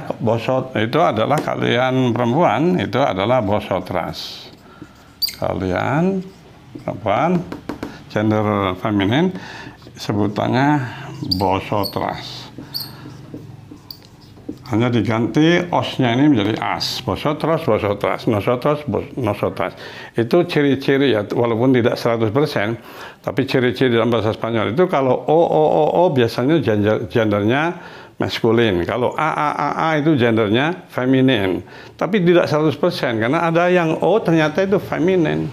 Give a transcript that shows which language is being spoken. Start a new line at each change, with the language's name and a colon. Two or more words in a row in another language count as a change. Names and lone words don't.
Indonesian: Itu adalah kalian perempuan, itu adalah vosotras. Kalian perempuan, gender feminin, sebutannya vosotras. Hanya diganti osnya ini menjadi as.
Spanish: Vosotros, vosotras, nosotros, nosotras.
Indonesian: Itu ciri-ciri ya, walaupun tidak 100%, tapi ciri-ciri dalam bahasa Spanyol itu kalau o biasanya gendernya maskulin. Kalau a itu gendernya feminin. Tapi tidak 100%, karena ada yang o ternyata itu feminin.